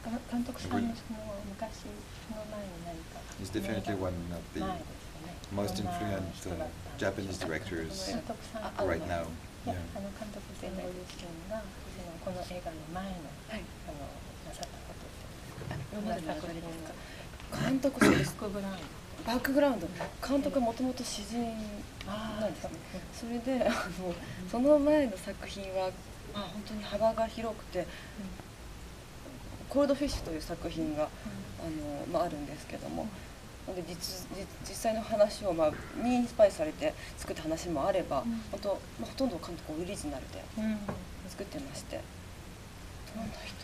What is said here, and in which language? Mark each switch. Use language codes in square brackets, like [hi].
[ja] 監督さんの昔の前に何か [en] He's definitely one of the most influent Japanese directors right now. [ja] 監督さんご自身がこの映画の前のなさったことってどんな作品ですか？監督そうです。バックグラウンド監督はもともと詩人なんですね。それでその前の作品は本当に幅が広くて、コールドフィッシュという作品があるんですけども、で実際の話をにインスパイアされて作った話もあれば、ほとんど監督オリジナルで作ってまして、どんな人？